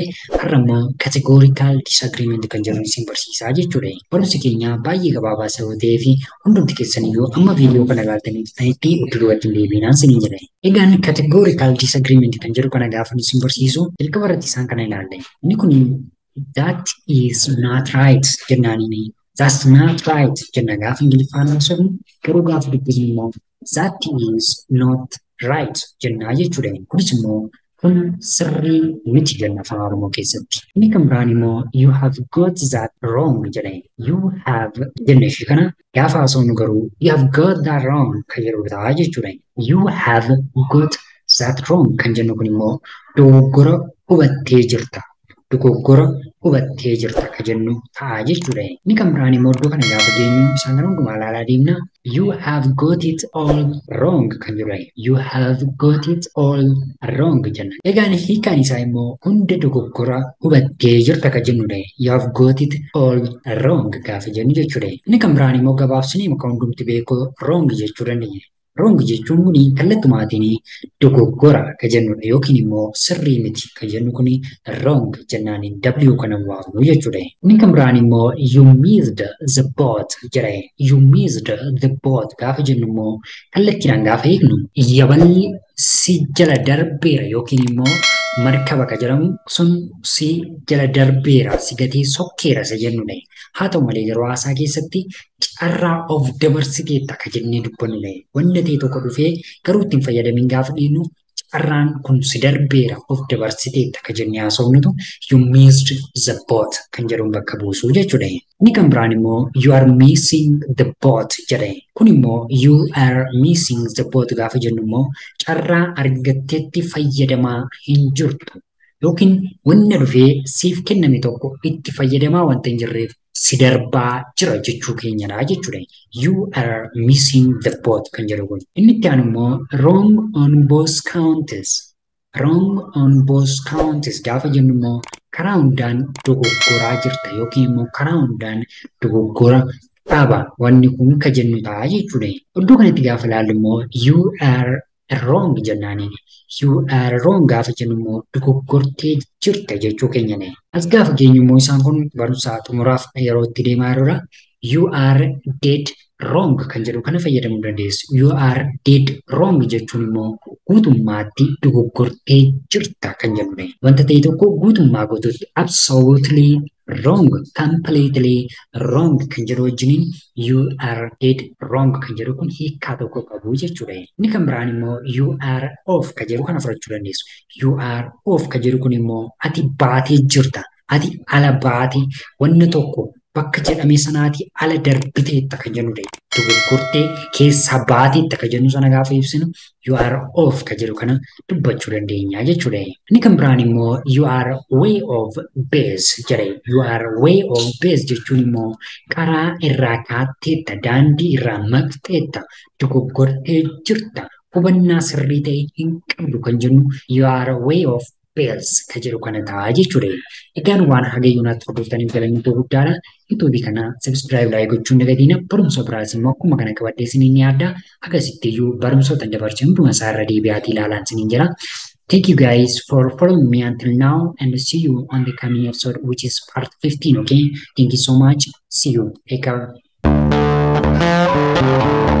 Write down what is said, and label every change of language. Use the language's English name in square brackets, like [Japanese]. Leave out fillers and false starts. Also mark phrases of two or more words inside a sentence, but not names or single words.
[Oromo] Har'a immoo [English] categorical disagreement [Oromo] kan jedhu isin barsiisaa jechuudha. Barumsi keenya baay'ee gabaabaa sababa ta'eef hundumti keessaniyyuu amma viidiyoo kana ilaaltanitti duubatti deebiinaan isinii jedha. Egaan [English] categorical disagreement [Oromo] kan jedhu kana gaafa isin barsiisu jalqaba irratti isaan kana ilaalle. Inni kun [English] that is not right [Oromo] jennaaniini. [English] That's not right [Oromo] jenna gaafa Ingiliffaan haasofnu garuu gaafa dubbisnu immoo [English] that is not right [Oromo] jennaa jechuudha. Kunis immoo kun sirrii miti jenna Afaan Oromoo keessatti. Inni kan biraan immoo [English] you have got that wrong [Oromo] jedha. [English] You have [Oromo] jenna ishee kana gaafa haasofnu garuu [English] you have got that wrong [Oromo] kan jedhu ta'a jechuudha. [English] You have got that wrong [Oromo] kan jennu kun immoo dogoggora hubattee jirta. Dogoggora hubattee jirta kan jennu ta'a jechuudha. Inni kan biraan immoo iddoo kana gaafa geenyu isaan kana hundumaa ilaalaa deemna. [English] You have got it all wrong [Oromo] kan jedhudha. [English] You have got it all wrong jenna. Egaan hiikaan isaa immoo hunda dogoggora hubattee jirta kan jennudha. You have got it all wrong [Oromo] gaafa jennu jechuudha. Inni kan biraan immoo gabaabsinee maka hundumti beeku wrong jechuu dandeenya. Wrong jechuun kuni kallattumaatiin dogoggora kan jennudha yookiin immoo sirrii miti kan jennu kuni wrong jennaaniin W kana waamnu jechuudha. Inni kan biraan immoo [English] you missed the boat [Oromo] jedha. [English] You missed the boat [Oromo] gaafa jennu immoo kallattiidhaan gaafa eegnu yaballi si jala darbeera yookiin immoo markaba kan jedhamu sun si jala darbeera si gatee sokkeera isa jennudha. Haa ta'u malee yeroo haasaa keessatti carraa of dabarsiteetta kan jennee dubbannudha. Wanni ta'e tokko dhufee garuu ittiin fayyadamin gaafa dhiinu carraan kun si darbeera of dabarsiteetta kan jennee haasofnutu [English] you missed the boat [Oromo] kan jedhuun bakka buusuu jechuudha. Inni kan biraan immoo [English] you are missing the boat [Oromo] jedha. Kun immoo [English] you are missing the boat [Oromo] gaafa jennu immoo carraa argatteetti fayyadamaa hin jirtu. Yookiin wanna dhufee siif kenname tokko itti fayyadamaa wanta hin jirreef si darbaa jira jechuu keenyadha jechuudha. [English] You are missing the boat [Oromo] kan jedhu kun. Inni itti aanu immoo [English] wrong on both counts. [Oromo] Wrong on both counts gaafa jennu immoo karaa hundaan dogoggoraa jirta yookiin immoo karaa hundaan dogoggora qaba wanni kun kan jennu ta'a jechuudha. Iddoo kanatti gaafa ilaallu immoo [English] you are wrong [Oromo] jennaaniin. [English] You are wrong [Oromo] gaafa jennu immoo dogoggortee jirta jechuu keenyadha. As gaafa geenyu immoo isaan kun barumsa xumuraaf yeroo itti deemaa jirudha. [English] You are dead wrong [Oromo] kan jedhu kana fayyadamuu dandeessu. [English] You are dead wrong [Oromo] jechuun immoo guutummaatti dogoggortee jirta kan jennudha. Wanta ta'e tokko guutummaa guutuutti [English] absolutely wrong, completely wrong [Oromo] kan jedhu wajjiniin [English] you are dead wrong [Oromo] kan jedhu kun hiikaa tokko qabu jechuudha. Inni kan biraan immoo [English] you are off [Oromo] kan jedhu kana fudhachuu dandeessu. [English] You are off [Oromo] kan jedhu kun immoo ati baatee jirta. Ati ala baatee wanna tokko bakka jedhame sanaati ala darbiteetta kan jennudha. Dogoggortee keessaa baateetta kan jennu sana gaafa ibsinu [English] you are off [Oromo] kan jedhu kana dubbachuu dandeenya jechuudha. Inni kan biraan immoo [English] you are way off base [Oromo] jedha. [English] You are way off base [Oromo] jechuun immoo karaa irraa kaatteetta daandii irraa maqxeetta dogoggortee jirta hubannaa sirrii ta'e hin qabdu kan jennu [English] you are way off base [Oromo] kan jedhu kana ta'a jechuudha. Egaan waan hagayyuu naatti hordoftaniif galanni guddaadha. YouTube kana [English] subscribe like [Oromo] gochuun dagatiina barumsa biraas immoo akkuma kana qabadhee isiniin yaadda. Akkasitti iyyuu barumsoota dabarse hunduma isaa irra deebi'aatii ilaalaan isiniin jira. [English] Thank you guys for following me until now and see you on the coming episode which is part 15, okay? Thank you so much. See you. Take care.